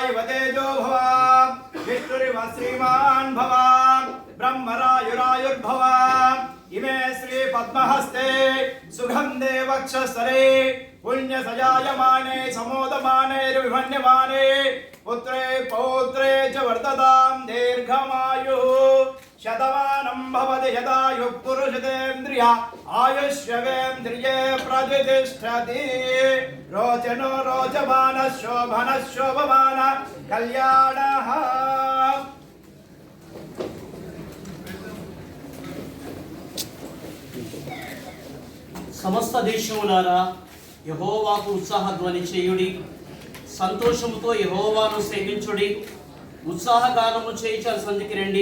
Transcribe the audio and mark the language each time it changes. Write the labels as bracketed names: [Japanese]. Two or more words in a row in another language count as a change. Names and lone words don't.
[Sanskrit] वतेजो भव विष्णुरिव श्रीमान् भव ब्रह्मरायुरायुर्भव इमे श्री पद्महस्ते सुगन्धे वक्षस्थले पुण्यसजायमाने समोदमाने पुत्रे पौत्रे च वर्धतां दीर्घमायुः शतमानं भवति यदायुः पुरुषेन्द्रिय आयुष्यवेन्द्रिये प्रतिष्ठति। रोचनो रोचमानः शोभनः शोभमानः कल्याणः। [Telugu] సమస్త దేశములారా యెహోవాకు ఉత్సాహ ధ్వని చేయుడి, సంతోషముతో యెహోవాను సేవించుడి, ఉత్సాహగానము చేయించాలి సంధికి రండి.